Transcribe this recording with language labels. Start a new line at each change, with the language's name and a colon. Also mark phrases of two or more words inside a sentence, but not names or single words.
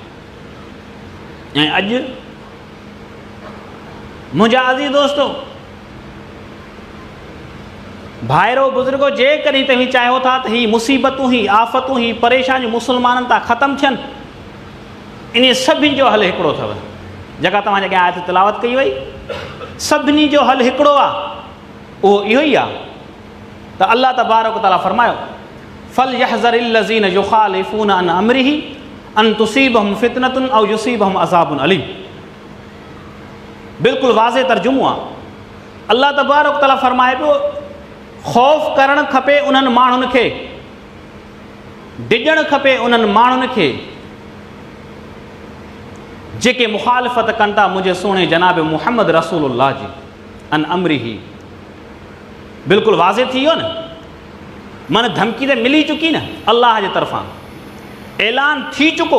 Sindhi: ऐं अॼु मुंहिंजा अज़ीज़ दोस्तो, भाइरो बुज़ुर्गो, जेकॾहिं तव्हीं चाहियो था त ही मुसीबतूं, ही आफ़तूं, ही परेशानियूं मुस्लमाननि तां ख़तमु थियनि, इन सभिनी जो हल हिकिड़ो अथव। जेका तव्हांजे अॻियां आयत तिलावत कई वई, सभिनी जो हल हिकिड़ो आहे। उहो इहो ई आहे त अल्लाह
Arabic: تبارك وتعالى फरमायो, فليحذر الذين يخالفون عن أمره أن تصيبهم فتنة أو يصيبهم عذاب أليم.
Sindhi: बिल्कुलु वाज़े तर्जुमो आहे। अल्लाह
Arabic: تبارك وتعالى
Sindhi: फरमाए पियो, ख़ौफ़ करणु खपे उन्हनि माण्हुनि खे, डिॼणु खपे उन्हनि माण्हुनि खे जेके मुखालिफ़त कनि था मुंहिंजे सुहिणे जनाब मुहम्मद रसूलुल्लाह जी,
Arabic: عن أمره.
Sindhi: बिल्कुलु वाज़े थी वियो न, मन धमकी त मिली चुकी न, अल्लाह जे तरफ़ां ऐलान थी चुको।